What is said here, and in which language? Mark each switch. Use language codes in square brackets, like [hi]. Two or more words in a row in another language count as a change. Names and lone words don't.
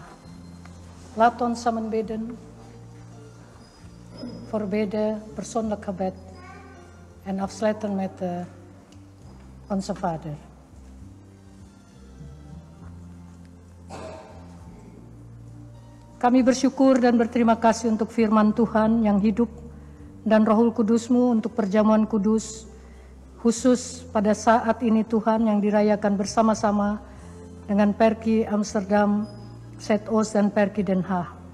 [nl] Laat ons samen bidden voor bidden, persoonlijk gebed en afsluiten met onze Vader. [id] Kami bersyukur dan berterima kasih untuk firman Tuhan yang hidup dan Rohul Kudus-Mu untuk perjamuan kudus, khusus pada saat ini Tuhan yang dirayakan bersama-sama dengan Perki Amsterdam, Zuidoost dan Perki Den Haag.